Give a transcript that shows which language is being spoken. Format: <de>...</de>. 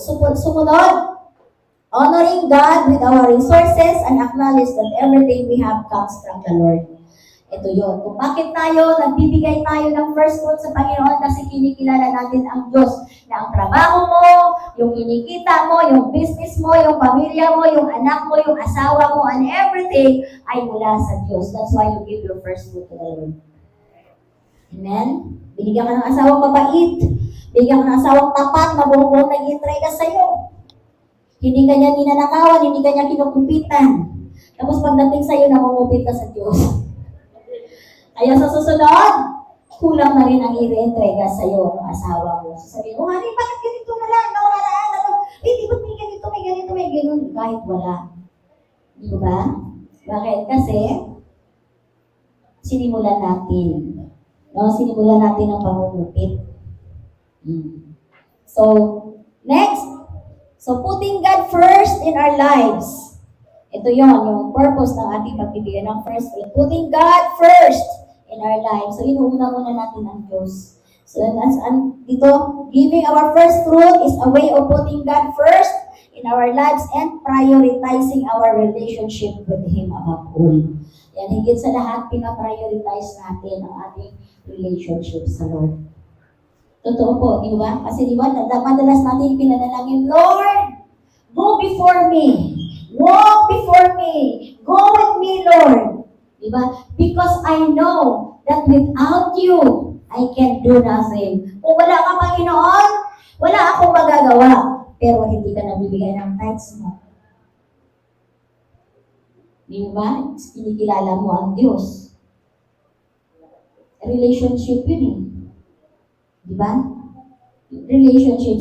<tl>Sumunod,</tl> <en>honoring God with our resources and acknowledge that everything we have comes from the Lord.</en> <tl>Ito yun. Kung bakit nagbibigay tayo ng first fruit sa Panginoon kasi kinikilala natin ang Diyos na ang trabaho mo, yung kinikita mo, yung business mo, yung pamilya mo, yung anak mo, yung asawa mo,</tl> <en>and everything</en> <tl>ay mula sa Diyos.</tl> <en>That's why you give your first fruit to the Lord. Amen?</en> <tl>Binigyan ka ng asawang mabait, binigyan ka ng asawang tapat na buong-buong nag-i-entrega sa'yo. Hindi ka niya ninanakawan, hindi ka niya kinukupitan. Tapos pagdating sa'yo, namumupit ka sa Diyos. Kaya sa susunod, kulang na rin ang i-reentrega sa'yo ng asawa mo. Sasabihin, honey, bakit ganito na lang? Di ba't may ganito, may ganito. Kahit wala. Di ba? Bakit? Kasi, sinimulan natin. Sinimulan natin ang pangungupit.</tl> <en>So, next. So, putting God first in our lives.</en> <tl>Ito yung purpose ng ating pagbibigay ng first fruit.</tl> <en>Putting God first in our lives.</en> <tl>So, inuuna muna natin ang Diyos. So, dito,</tl> <en>giving our first fruit is a way of putting God first in our lives and prioritizing our relationship with Him above all.</en> <tl>Yan, higit sa lahat, pinaprioritize natin ang ating relationship sa Lord. Totoo po, di ba? Kasi di ba, madalas natin pinanalangin, Lord,</tl> <en>go before me. Walk before me. Go with me, Lord.</en> <tl>Diba?</tl> <en>Because I know that without you, I can do nothing.</en> <tl>Kung wala ka, Panginoon, wala akong magagawa. Pero hindi ka nabibigay ng tithes mo. Diba? Kinikilala mo ang Diyos. Relationship yun eh. Diba? Relationship.</tl>